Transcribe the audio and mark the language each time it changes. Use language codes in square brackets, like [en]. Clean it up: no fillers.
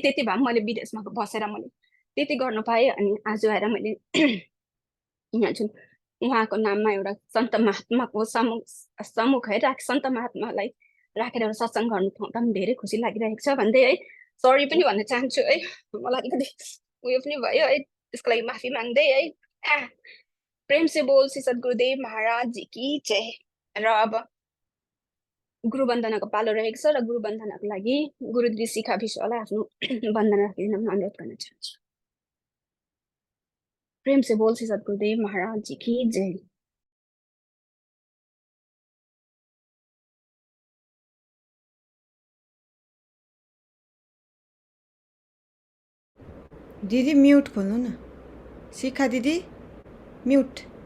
[ne] त्यति भए मैले विदेशमा बसेर मैले त्यति गर्नु पाएँ। अनि आज आएर मैले यहाँ जुन उहाँको नाममा एउटा सन्त महात्माको सम्मुख है सन्त महात्मालाई राखेर एउटा सत्सङ्ग गर्नु पाउँदा पनि धेरै खुसी लागिरहेको छ भन्दै है सरी पनि भन्न चाहन्छु है। मलाई अलिकति उयो पनि भयो है, त्यसको लागि माफी माग्दै है। [hi] प्रेम से बोल श्री सद्गुरुदेव महाराज जी की जय। [ne] र अब गुरु वन्दनाको पालो रहेको छ र गुरु वन्दनाको लागि गुरुजी शिखा विश्वलाई आफ्नो वन्दना राखिदिन अनुरोध गर्न चाहन्छु। [hi] प्रेम से बोल श्री सद्गुरुदेव महाराज जी की जय। [ne] दिदी म्युट खोल्नु न, शिखा दिदी म्युट।